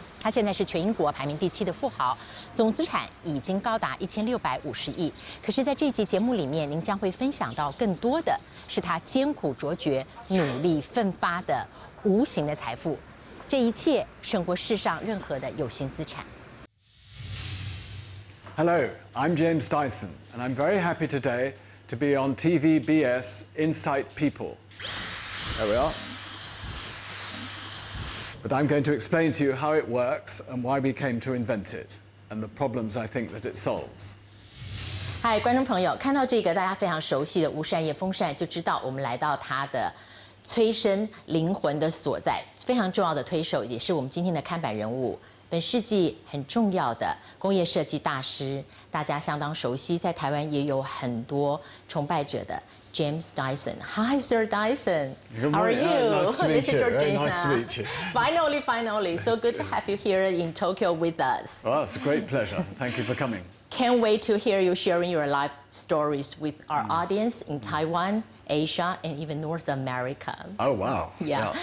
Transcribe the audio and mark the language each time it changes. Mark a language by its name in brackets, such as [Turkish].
[Chinese] 他现在是全英国排名第7的富豪，总资产已经高达1650亿。可是，在这集节目里面，您将会分享到更多的是他艰苦卓绝、努力奋发的无形的财富。这一切胜过世上任何的有形资产。 [English] Hello, I'm James Dyson, and I'm very happy today to be on TVBS Insight People. There we are. But I'm going to explain to you how it works and why we came to invent it, and the problems I think that it solves. [Chinese] 嗨，观众朋友，看到这个大家非常熟悉的无扇叶风扇，就知道我们来到它的 催生灵魂的所在，非常重要的推手，也是我们今天的看板人物。本世纪很重要的工业设计大师，大家相当熟悉，在台湾也有很多崇拜者的 James Dyson. [English] Hi, Sir Dyson. How are you? Nice to meet This is you. Very Georgina. nice to meet you. Finally, so good to have you here in Tokyo with us. Well, it's a great pleasure. Thank you for coming. Can't wait to hear you sharing your life stories with our audience in Taiwan, Asia, and even North America. Oh, wow. Yeah.